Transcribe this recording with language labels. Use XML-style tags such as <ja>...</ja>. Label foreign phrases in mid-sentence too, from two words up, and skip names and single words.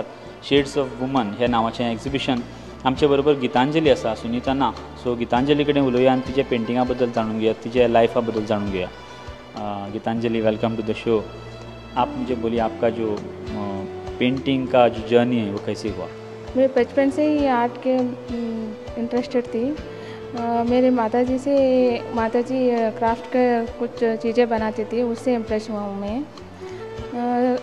<kok>शेड्स ऑफ वुमन ह्या नांवाचें एक्झिबिशन। आमचे बरोबर गितांजली आसा, सुनीता ना। सो गितांजली कडेन उलोवया आनी तिचे पेंटिंगा बद्दल जाणून घेवया, तिचे लायफा बद्दल जाणून घेवया। गितांजली,</kok> <en>Welcome to the show.</en> <hi>आप मुझे बोलिए आपका जो पेंटिंग का जो जर्नी है वो कैसे हुआ? मैं बचपन से ही आर्ट के इंटरेस्टेड थी। मेरे माताजी क्राफ्ट का कुछ चीज़ें बनाती थी, उससे इम्प्रेस हुआ हूँ मैं।</hi>